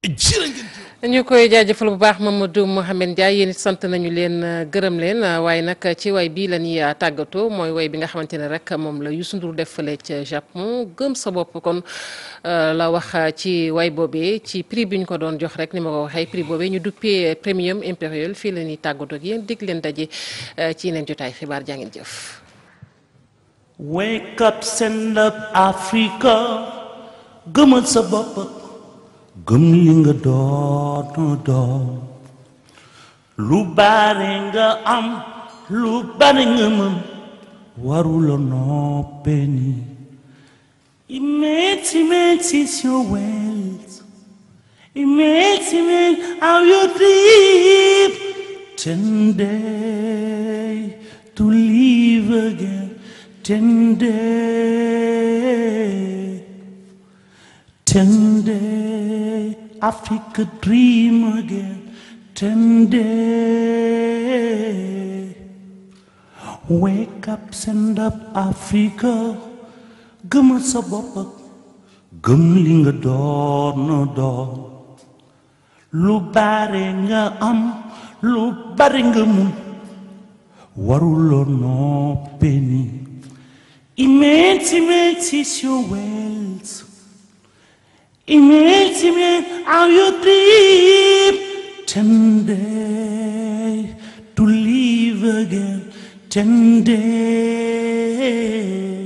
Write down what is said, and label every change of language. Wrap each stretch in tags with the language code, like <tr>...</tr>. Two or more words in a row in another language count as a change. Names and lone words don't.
<wo>ñu koy jaajëfal bu baax Mamadou Mouhamed Ndiaye yéen it sant nañu leen gërëm leen waaye nag ci way bi la ñuy tàggatoo mooy way bi nga xamante ne rek moom la Youssou Ndour def fële ca Japon gëm sa bopp kon la wax ci way boobee ci prix bi ñu ko doon jox rek ni ma ko waxee prix boobee ñu duppee Premium Impérial fii la ñuy tàggatoo ak yéen dig leen daje ci yeneen jotaay xibaar jaa ngeen jëf.</wo> <en>Wake up, stand up, Africa,</en> <wo>gëmal sa bopp. gëm li nga doon lu bare nga am lu bare nga mën warula noppee ni.</wo> <en>Immense is your wealth. Immense how you dream. 10 days to live again. 10 days. 10 days. Africa dream again. 10 days. Wake up, stand up, Africa.</en> <wo>Gëmal sa bopp ak gëm li nga doon doon lu bare nga am lu bare nga mun waruloo noppee ni.</wo> <en>Immense is your wealth. Immense how you dream. 10 days to live again. 10 days.</en>